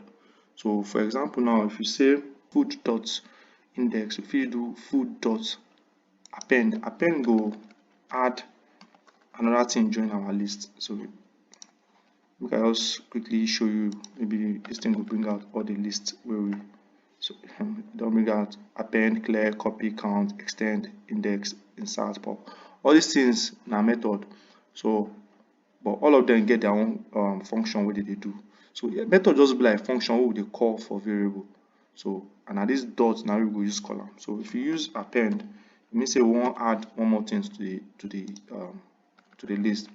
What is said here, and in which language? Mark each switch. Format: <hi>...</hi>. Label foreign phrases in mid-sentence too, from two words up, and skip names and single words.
<pcm>So for example, now if you say food dot index, if you do food dot append go add another thing join our list. So Make I just quickly show you. Maybe this thing will bring out all the list where we so don't bring out append, clear, copy, count, extend, index, insert, pop. All these things na method. So but all of them get their own function wey they do. So yeah, method just be like function wey we dey call for variable. So and na this dot now we go use call am. So if you use append, it means say we wan add one more things to the list.</pcm>